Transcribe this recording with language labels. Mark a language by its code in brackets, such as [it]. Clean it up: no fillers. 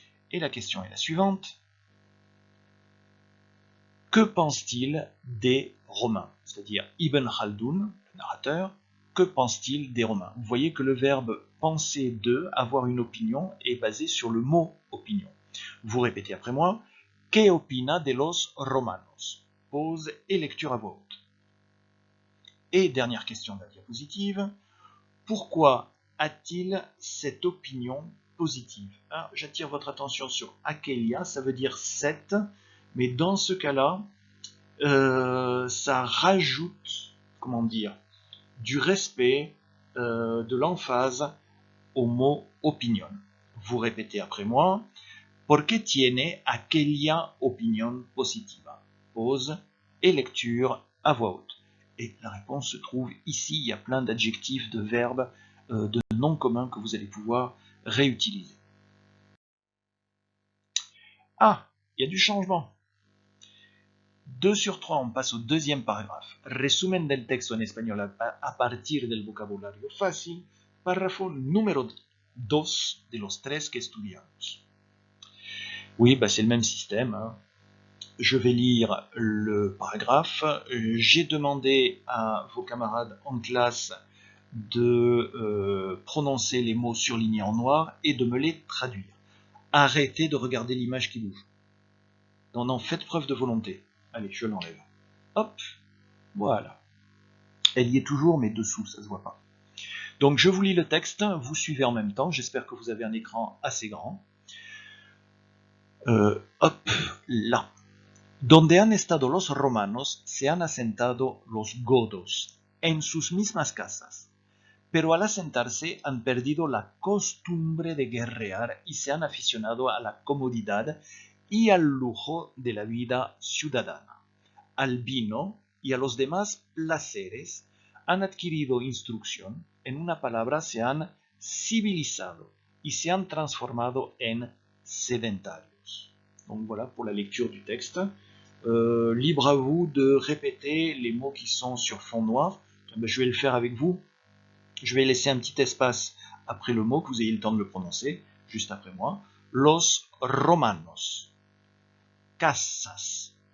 [fr] Et la question est la suivante. Que pense-t-il des Romains? C'est-à-dire Ibn Khaldoun, le narrateur, que pense-t-il des Romains? Vous voyez que le verbe penser de, avoir une opinion, est basé sur le mot opinion. Vous répétez après moi. [es] Que opina de los romanos? [fr] Pause et lecture à voix haute. Et dernière question de la diapositive. Pourquoi a-t-il cette opinion positive? Alors, j'attire votre attention sur aquelia, ça veut dire cette, mais dans ce cas-là, ça rajoute, comment dire, du respect, de l'emphase au mot opinion. Vous répétez après moi. ¿Por qué tiene aquella opinión positiva? Pause et lecture à voix haute. Et la réponse se trouve ici. Il y a plein d'adjectifs, de verbes, de noms communs que vous allez pouvoir réutiliser. Ah, il y a du changement. 2 sur 3, on passe au deuxième paragraphe. [es] Resumen del texto en español a partir del vocabulario fácil. Párrafo número 2 de los 3 que estudiamos. [fr] Oui, c'est le même système. Je vais lire le paragraphe. J'ai demandé à vos camarades en classe de prononcer les mots surlignés en noir et de me les traduire. Arrêtez de regarder l'image qui bouge. Non, faites preuve de volonté. Allez, je l'enlève. Hop, voilà. Elle y est toujours, mais dessous, ça se voit pas. Donc je vous lis le texte, vous suivez en même temps. J'espère que vous avez un écran assez grand. Hop, là. [es] Donde han estado los romanos, se han asentado los godos, en sus mismas casas. Pero al asentarse han perdido la costumbre de guerrear y se han aficionado a la comodidad y al lujo de la vida ciudadana. Al vino y a los demás placeres han adquirido instrucción, en una palabra se han civilizado y se han transformado en sedentarios. [fr] Donc voilà pour la lecture du texte. Libre à vous de répéter les mots qui sont sur fond noir. Je vais le faire avec vous. Je vais laisser un petit espace après le mot, que vous ayez le temps de le prononcer, juste après moi. [es] Los romanos. Casas.